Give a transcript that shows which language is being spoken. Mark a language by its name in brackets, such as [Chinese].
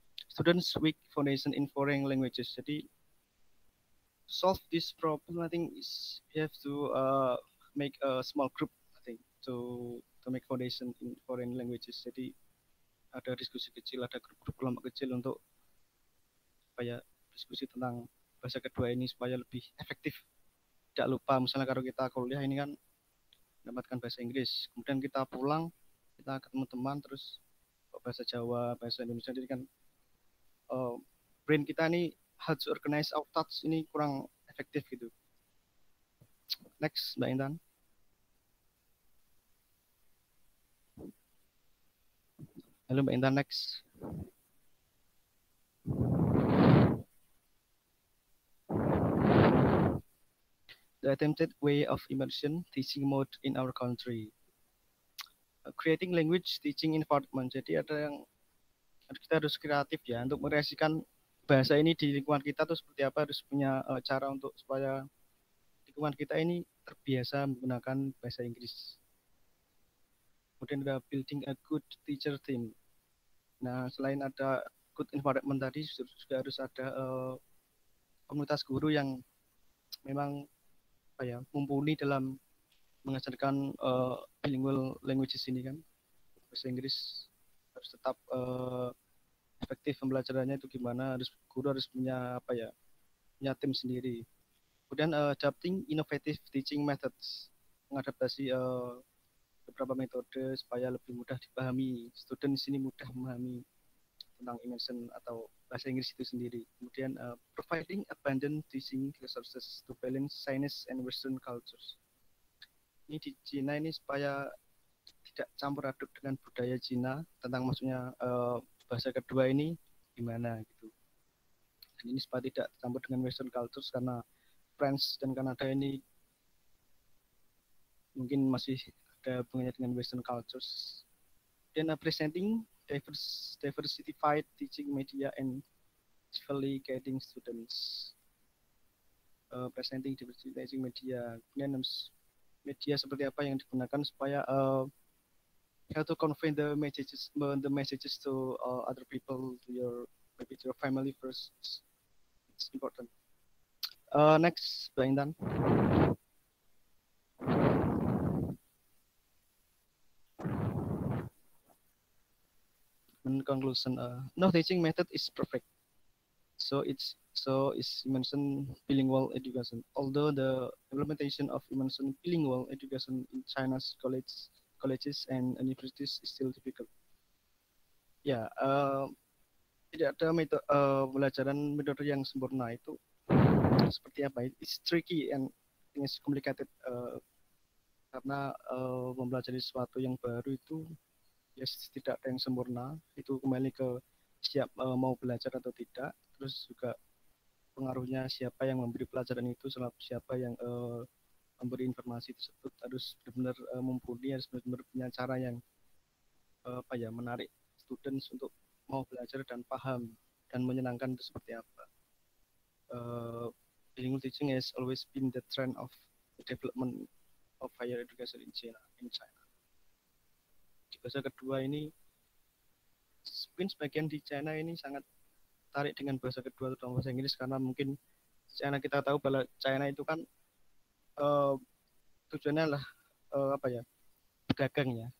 [English] Students weak foundation in foreign languages. Jadi solve this problem, I think is we have to make a small group, I think, to make foundation in foreign languages. [Indonesian] Jadi ada diskusi kecil, ada grup-grup kelompok kecil untuk supaya diskusi tentang bahasa kedua ini supaya lebih efektif. Tidak lupa misalnya kalau kita kuliah ini kan mendapatkan bahasa Inggris, kemudian kita pulang, kita ketemu teman terus bahasa Jawa, bahasa Indonesia, jadi kan brain kita ini [English] how to organize our thoughts [Indonesian] ini kurang efektif gitu. [English] Next, Mbak Intan. [Indonesian] Halo Mbak Intan, next. [English] The attempted way of immersion teaching mode in our country. Creating language teaching environment. [Indonesian] Jadi ada yang kita harus kreatif ya untuk merealisasikan bahasa ini di lingkungan kita tuh seperti apa, harus punya cara untuk supaya lingkungan kita ini terbiasa menggunakan bahasa Inggris. Kemudian ada [English] building a good teacher team. [Indonesian] Nah, selain ada [English] good environment [Indonesian] tadi, juga harus ada komunitas guru yang memang apa ya, mumpuni dalam mengajarkan bilingual languages ini kan, bahasa Inggris harus tetap efektif pembelajarannya itu gimana, harus guru harus punya apa ya, punya tim sendiri. Kemudian [English] adapting innovative teaching methods, [Indonesian] mengadaptasi beberapa metode supaya lebih mudah dipahami, student di sini mudah memahami tentang immersion atau bahasa Inggris itu sendiri. [English] Kemudian providing abundant teaching resources to balance Chinese and Western cultures. [Indonesian] Ini di Cina ini supaya tidak campur aduk dengan budaya Cina, tentang maksudnya bahasa kedua ini gimana gitu. Dan ini supaya tidak campur dengan Western cultures, karena France dan Kanada ini mungkin masih ada hubungannya dengan Western cultures. [English] Dan presenting diversified teaching media and visually guiding students. Presenting diversified teaching media. [Indonesian] Kemudian media seperti apa yang digunakan supaya [English] how to convey the messages to other people, to your maybe to your family first. It's important. Next, Mbak Intan. In conclusion, no teaching method is perfect. So is immersion bilingual education. Although the implementation of immersion bilingual education in China's colleges and universities is still difficult. [Indonesian] Ya, tidak ada metode pembelajaran metode yang sempurna itu seperti apa? [English] It's tricky and it's complicated [Indonesian] karena mempelajari sesuatu yang baru itu ya tidak ada yang sempurna, itu kembali ke siap mau belajar atau tidak, terus juga pengaruhnya siapa yang memberi pelajaran itu, siapa yang memberi informasi tersebut, harus benar-benar mumpuni, harus benar-benar punya cara yang apa ya, menarik students untuk mau belajar dan paham dan menyenangkan itu seperti apa. [English] Bilingual teaching has always been the trend of the development of higher education in China. [Indonesian] Bahasa kedua ini mungkin sebagian di China ini sangat tarik dengan bahasa kedua atau bahasa Inggris, karena mungkin China, kita tahu bahwa China itu kan tujuannya adalah apa ya, pedagang ya.